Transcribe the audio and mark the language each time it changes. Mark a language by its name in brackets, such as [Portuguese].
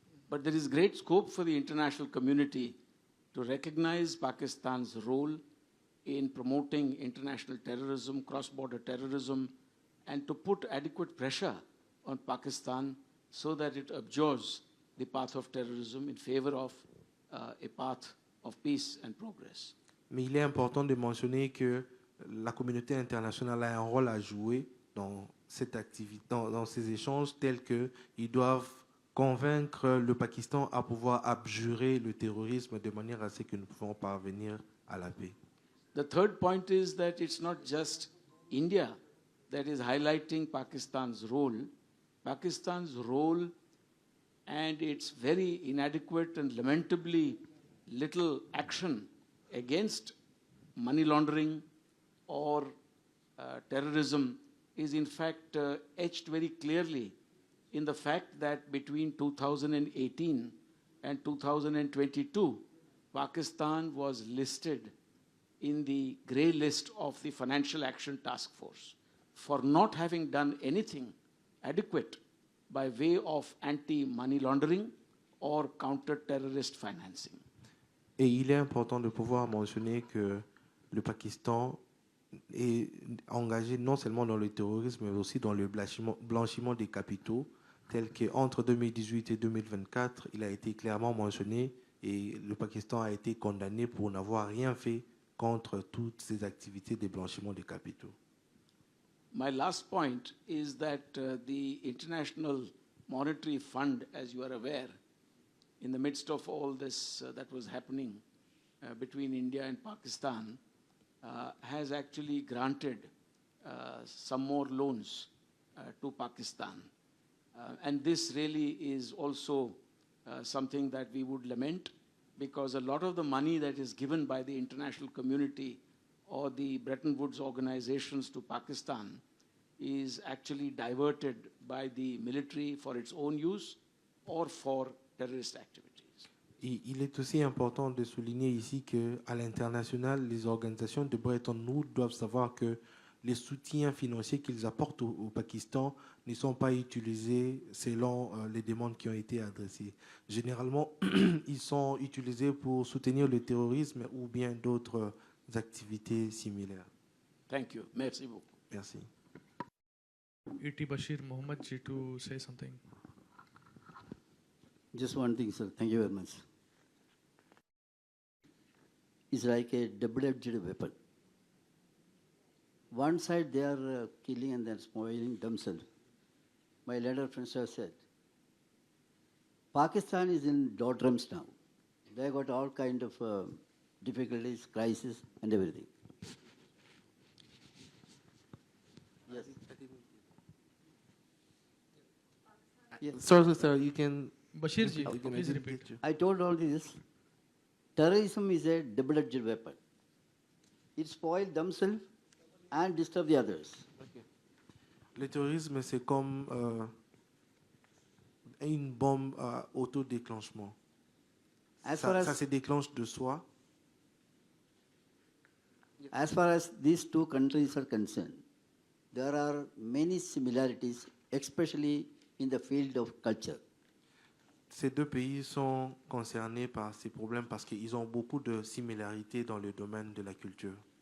[English] But there is great scope for the international community to recognize Pakistan's role in promoting international terrorism, cross-border terrorism, and to put adequate pressure on Pakistan so that it abjures the path of terrorism in favor of a path of peace and progress. [French] Mais il est important de mentionner que la communauté internationale a un rôle à jouer dans cette activité, dans ces échanges tels qu'ils doivent convaincre le Pakistan à pouvoir abjurer le terrorisme de manière à ce que nous pouvons parvenir à la paix. [English] The third point is that it's not just India that is highlighting Pakistan's role. Pakistan's role and its very inadequate and lamentably little action against money laundering or terrorism is in fact etched very clearly in the fact that between 2018 and 2022, Pakistan was listed in the grey list of the Financial Action Task Force for not having done anything adequate by way of anti-money laundering or counter-terrorist financing. [French] Et il est important de pouvoir mentionner que le Pakistan est engagé non seulement dans le terrorisme, mais aussi dans le blanchiment des capitaux, tel qu'entre 2018 et 2024, il a été clairement mentionné et le Pakistan a été condamné pour n'avoir rien fait contre toutes ces activités de blanchiment des capitaux. [English] My last point is that the International Monetary Fund, as you are aware, in the midst of all this that was happening between India and Pakistan, has actually granted some more loans to Pakistan. And this really is also something that we would lament, because a lot of the money that is given by the international community or the Bretton Woods organizations to Pakistan is actually diverted by the military for its own use or for terrorist activities. [French] Et il est aussi important de souligner ici qu'à l'international, les organisations de Bretton Woods doivent savoir que les soutiens financiers qu'ils apportent au Pakistan ne sont pas utilisés selon les demandes qui ont été adressées. Généralement, ils sont utilisés pour soutenir le terrorisme ou bien d'autres activités similaires. [English] Thank you. [French] Merci beaucoup. Merci. E.T. [English] Bashir Mohammed ji to say something. Just one thing, sir. Thank you very much. It's like a double-edged weapon. One side they are killing and then spoiling themselves. My elder friends have said, Pakistan is in doldrums now. They got all kind of difficulties, crisis, and everything. Yes. Yes. Sorry, sir, you can... Bashir ji, you can please edit repeat. it. I told all this. Terrorism is a double-edged weapon. It spoils themselves and disturb the others. [French] Le terrorisme, c'est comme une bombe à autodéclenchement. Ça se déclenche de soi. [English] As far as these two countries are concerned, there are many similarities, especially in the field of culture. [French] Ces deux pays sont concernés par ces problèmes parce qu'ils ont beaucoup de similarités dans le domaine de la culture.